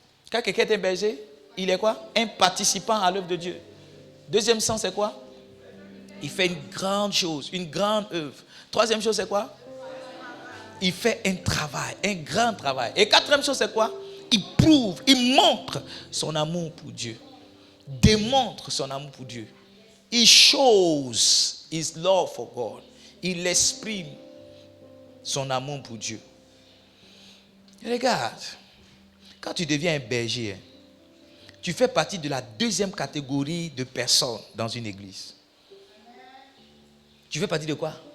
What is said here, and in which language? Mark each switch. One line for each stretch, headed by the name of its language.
French: Quand quelqu'un est un berger, il est quoi? Un participant à l'œuvre de Dieu. Deuxième sens, c'est quoi? Il fait une grande chose, une grande œuvre. Troisième chose, c'est quoi? Il fait un travail, un grand travail. Et quatrième chose, c'est quoi? Il prouve, il montre son amour pour Dieu. Démontre son amour pour Dieu.
English: He shows his love for God.
French: Il exprime son amour pour Dieu. Regarde, quand tu deviens un berger, tu fais partie de la deuxième catégorie de personnes dans une église. Tu fais partie de quoi?